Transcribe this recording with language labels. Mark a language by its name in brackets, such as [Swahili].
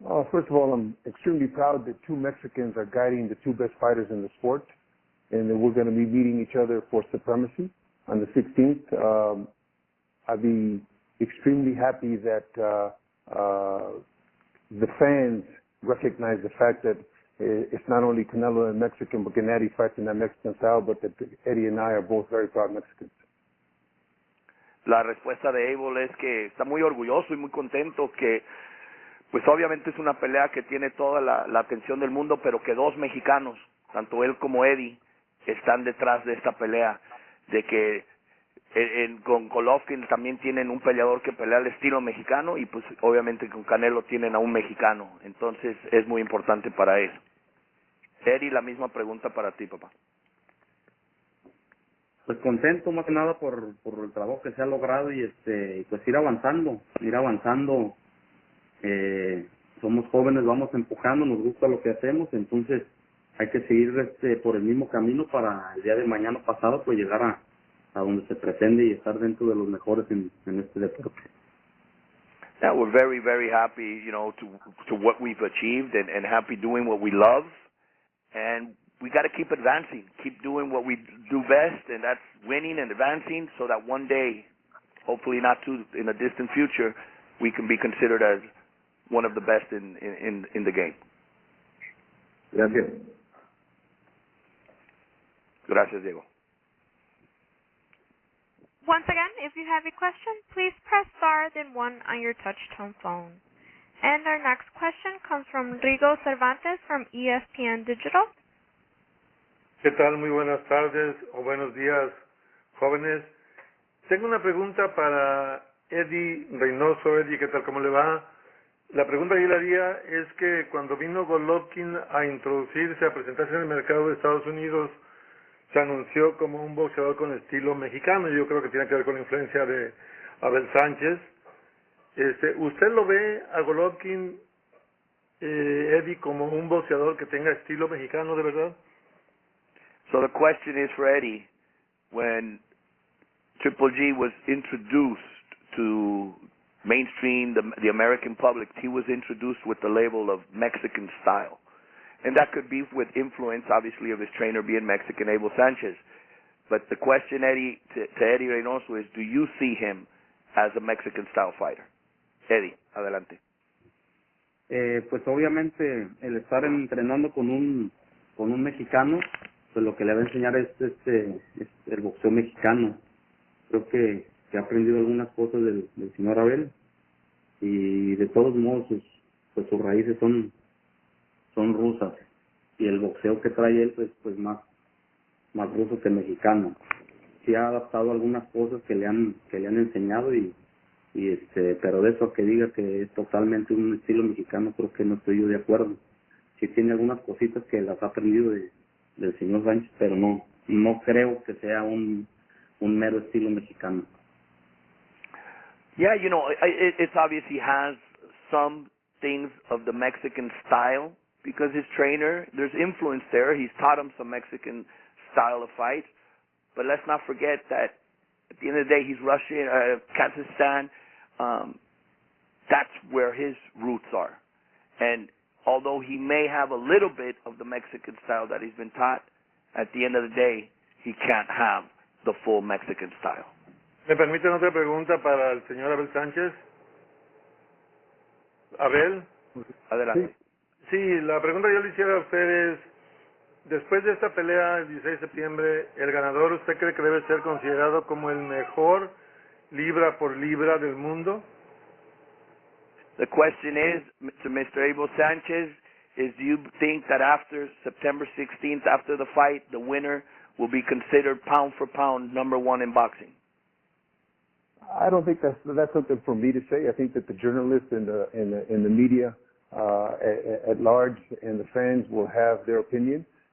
[English] First of all, I'm extremely proud that two Mexicans are guiding the two best fighters in the sport, and that we're going to be meeting each other for supremacy on the 16th. I'd be extremely happy that the fans recognize the fact that it's not only Canelo and Mexican, but Gennady fights in that Mexican style, but that Eddy and I are both very proud Mexicans. [Spanish] La respuesta de Abel es que está muy orgulloso y muy contento que pues obviamente es una pelea que tiene toda la atención del mundo, pero que dos mexicanos, tanto él como Eddy, están detrás de esta pelea, de que Con Golovkin también tienen un peleador que pelea al estilo mexicano y pues obviamente con Canelo tienen a un mexicano, entonces es muy importante para él. Eddy, la misma pregunta para ti, papá. Pues contento más que nada por el trabajo que se ha logrado y pues ir avanzando. Somos jóvenes, vamos empujando, nos gusta lo que hacemos, entonces hay que seguir por el mismo camino para el día de mañana pasado pues llegar a donde se pretende y estar dentro de los mejores en este deporte. [English] Yeah, we're very, very happy, to what we've achieved and happy doing what we love. And we got to keep advancing, keep doing what we do best, and that's winning and advancing so that one day, hopefully not too in a distant future, we can be considered as one of the best in the game. [Spanish] Gracias. Gracias, Diego. [English] Once again, if you have a question, please press star then 1 on your touch-tone phone. And our next question comes from Rigo Cervantes from ESPN Digital. [Spanish] ¿Qué tal? Muy buenas tardes o buenos días, jóvenes. Tengo una pregunta para Eddy Reynoso. Eddy, ¿qué tal? ¿Cómo le va? La pregunta que yo le haría es que cuando vino Golovkin a introducirse, a presentarse en el mercado de Estados Unidos, se anunció como un boxeador con estilo mexicano. Yo creo que tiene que ver con la influencia de Abel Sánchez. ¿Usted lo ve a Golovkin, Eddy, como un boxeador que tenga estilo mexicano de verdad? [English] So the question is for Eddy, when Triple G was introduced to mainstream, the American public, he was introduced with the label of Mexican style. And that could be with influence, obviously, of his trainer being Mexican, Abel Sanchez. But the question, Eddy, to Eddy Reynoso is, do you see him as a Mexican-style fighter? [Spanish] Eddy, adelante. Pues obviamente el estar entrenando con un mexicano, pues lo que le va a enseñar es el boxeo mexicano. Creo que ha aprendido algunas cosas del señor Abel y de todos modos sus raíces son rusas y el boxeo que trae él pues más ruso que mexicano. Sí ha adaptado algunas cosas que le han enseñado y pero de eso a que diga que es totalmente un estilo mexicano, creo que no estoy yo de acuerdo. Sí tiene algunas cositas que las ha aprendido del señor Sánchez, pero no creo que sea un mero estilo mexicano. [English] Yeah, it's obvious he has some things of the Mexican style because his trainer, there's influence there. He's taught him some Mexican style of fight. But let's not forget that at the end of the day, he's Russian, Kazakhstan. That's where his roots are. And although he may have a little bit of the Mexican style that he's been taught, at the end of the day, he can't have the full Mexican style. [Spanish] ¿Me permiten otra pregunta para el señor Abel Sánchez? Abel. Adelante. Sí, la pregunta que yo le hiciera a usted es, después de esta pelea el 16 de septiembre, ¿el ganador usted cree que debe ser considerado como el mejor libra por libra del mundo? [English] The question is, to Mr. Abel Sanchez, is do you think that after September 16th, after the fight, the winner will be considered pound for pound number one in boxing? I don't think that's something for me to say. I think that the journalists and the media at large and the fans will have their opinion.